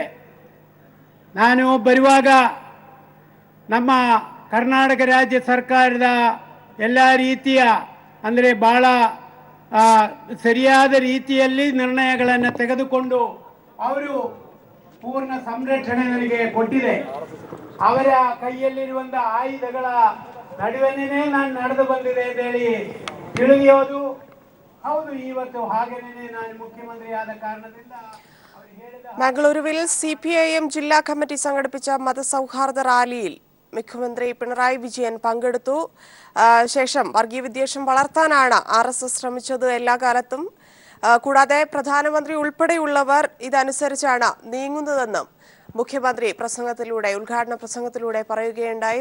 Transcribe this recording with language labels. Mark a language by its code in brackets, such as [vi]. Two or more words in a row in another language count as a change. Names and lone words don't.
[kn] ನಾನು ಬರುವಾಗ ನಮ್ಮ ಕರ್ನಾಟಕ ರಾಜ್ಯ ಸರ್ಕಾರದ ಎಲ್ಲ ರೀತಿಯ ಅಂದರೆ ಭಾಳ ಸರಿಯಾದ ರೀತಿಯಲ್ಲಿ ನಿರ್ಣಯಗಳನ್ನು ತೆಗೆದುಕೊಂಡು ಅವರು ಪೂರ್ಣ ಸಂರಕ್ಷಣೆ ನನಗೆ ಕೊಟ್ಟಿದೆ. ಅವರ ಕೈಯಲ್ಲಿರುವಂಥ ಆಯುಧಗಳ ನಡುವೆನೇ ನಾನು ನಡೆದು ಬಂದಿದೆ ಅಂತ ಹೇಳಿ ತಿಳಿಯೋದು ಹೌದು. ಇವತ್ತು ಹಾಗೇನೇ ನಾನು ಮುಖ್ಯಮಂತ್ರಿ ಆದ ಕಾರಣದಿಂದ [ml] മംഗളൂരുവിൽ CPIM ജില്ലാ കമ്മിറ്റി സംഘടിപ്പിച്ച മതസൗഹാർദ്ദ റാലിയിൽ മുഖ്യമന്ത്രി പിണറായി വിജയൻ പങ്കെടുത്തു. ശേഷം വർഗീയ വിദ്വേഷം വളർത്താനാണ് RSS ശ്രമിച്ചത് എല്ലാ കാലത്തും. കൂടാതെ പ്രധാനമന്ത്രി ഉൾപ്പെടെയുള്ളവർ ഇതനുസരിച്ചാണ് നീങ്ങുന്നതെന്നും മുഖ്യമന്ത്രി ഉദ്ഘാടന പ്രസംഗത്തിലൂടെ പറയുകയുണ്ടായി.